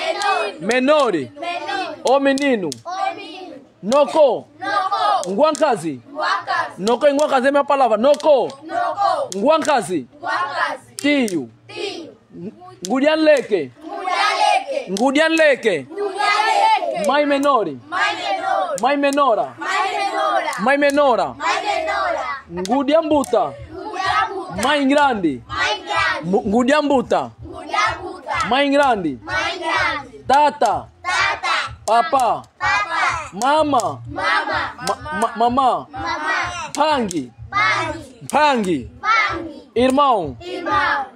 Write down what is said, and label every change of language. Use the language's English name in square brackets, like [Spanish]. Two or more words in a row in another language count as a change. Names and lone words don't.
[Portuguese] O menino. Noko. [Kongo] Nguankazi. [Portuguese] Noko e Nguankazi é minha palavra. [Kongo] Noko. Nguankazi. Tio. Ngudian leke. [Portuguese] Mãe menore. Mãe menora. [Kongo] Ngudian buta. [Portuguese] Mãe grande. [Kongo] Ngudian buta. [Portuguese] Mãe grande. [Kongo] Tata. Papa. Mama. Pangi. [Portuguese] Irmão.